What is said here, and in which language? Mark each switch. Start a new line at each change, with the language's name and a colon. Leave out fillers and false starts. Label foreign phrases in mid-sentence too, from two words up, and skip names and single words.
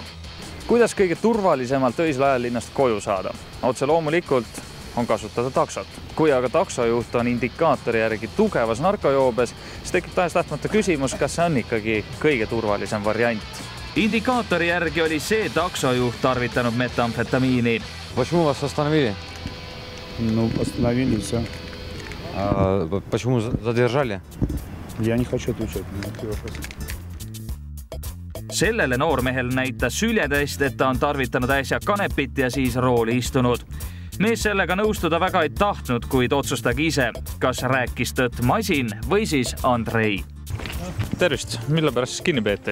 Estonian: Kuidas kõige turvalisemalt öisel ajal linnast koju saada? Otse loomulikult on kasutada taksot. Kui aga taksojuht on indikaatori järgi tugevas narkojoobes, siis tekib tahes-tahtmata küsimus, kas see on ikkagi kõige turvalisem variant. Indikaatori järgi oli see taksojuht tarvitanud metamfetamiini.
Russian: Почему вас остановили? Ну, остановили и все. Почему задержали? Я не хочу отвечать на такие вопросы.
Estonian: Sellele noormehel näitas süljetest, et ta on tarvitanud äsja kanepit ja siis rooli istunud. Mees sellega nõustuda väga ei tahtnud, kuid otsustagi ise, kas rääkis tõtt masin või siis Andrei. Tervist, mille pärast kinni peeti?